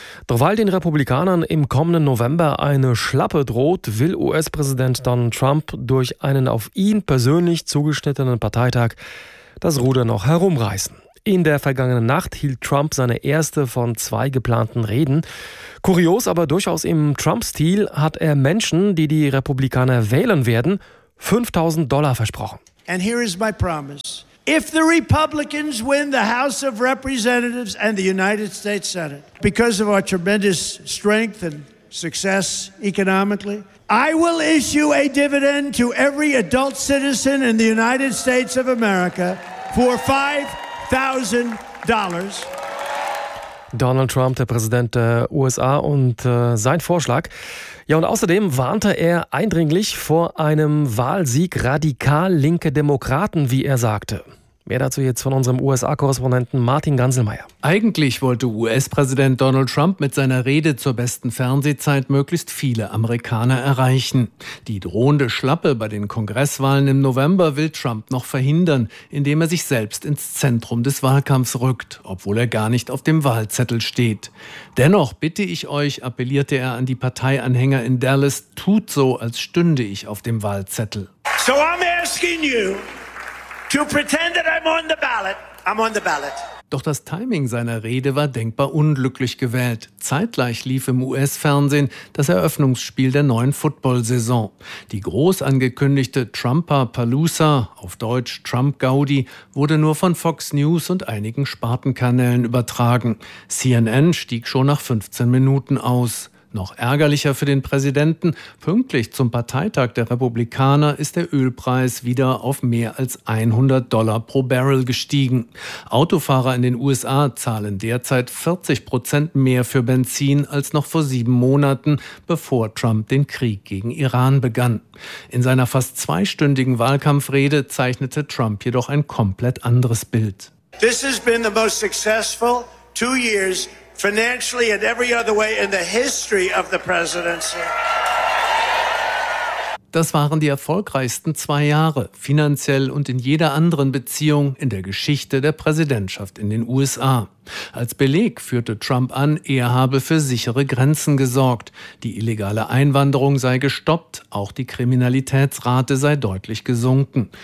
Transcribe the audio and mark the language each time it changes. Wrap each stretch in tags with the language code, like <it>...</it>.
<de>Doch weil den Republikanern im kommenden November eine Schlappe droht, will US-Präsident Donald Trump durch einen auf ihn persönlich zugeschnittenen Parteitag das Ruder noch herumreißen. In der vergangenen Nacht hielt Trump seine erste von 2 geplanten Reden. Kurios, aber durchaus im Trump-Stil, hat er Menschen, die die Republikaner wählen werden, $5,000 versprochen.</de> <en>And here is my promise. If the Republicans win the House of Representatives and the United States Senate, because of our tremendous strength and success economically, I will issue a dividend to every adult citizen in the United States of America for $5,000.</en> <de>Donald Trump, der Präsident der USA, und sein Vorschlag. Ja, und außerdem warnte er eindringlich vor einem Wahlsieg radikal linke Demokraten, wie er sagte. Mehr dazu jetzt von unserem USA-Korrespondenten Martin Ganselmeier. Eigentlich wollte US-Präsident Donald Trump mit seiner Rede zur besten Fernsehzeit möglichst viele Amerikaner erreichen. Die drohende Schlappe bei den Kongresswahlen im November will Trump noch verhindern, indem er sich selbst ins Zentrum des Wahlkampfs rückt, obwohl er gar nicht auf dem Wahlzettel steht. Dennoch bitte ich euch, appellierte er an die Parteianhänger in Dallas, tut so, als stünde ich auf dem Wahlzettel.</de> <en>So I'm asking you to pretend that I'm on the ballot. I'm on the ballot.</en> <de>Doch das Timing seiner Rede war denkbar unglücklich gewählt. Zeitgleich lief im US-Fernsehen das Eröffnungsspiel der neuen Football-Saison. Die groß angekündigte Trumpa-Palooza, auf Deutsch Trump-Gaudi, wurde nur von Fox News und einigen Spartenkanälen übertragen. CNN stieg schon nach 15 Minuten aus. Noch ärgerlicher für den Präsidenten, pünktlich zum Parteitag der Republikaner ist der Ölpreis wieder auf mehr als $100 pro Barrel gestiegen. Autofahrer in den USA zahlen derzeit 40% mehr für Benzin als noch vor 7 Monaten, bevor Trump den Krieg gegen Iran begann. In seiner fast 2-stündigen Wahlkampfrede zeichnete Trump jedoch ein komplett anderes Bild.</de> <en>This has been the most successful 2 years financially and every other way in the history of the presidency.</en> <de>Das waren die erfolgreichsten 2 Jahre, finanziell und in jeder anderen Beziehung in der Geschichte der Präsidentschaft in den USA. Als Beleg führte Trump an, er habe für sichere Grenzen gesorgt. Die illegale Einwanderung sei gestoppt, auch die Kriminalitätsrate sei deutlich gesunken.</de>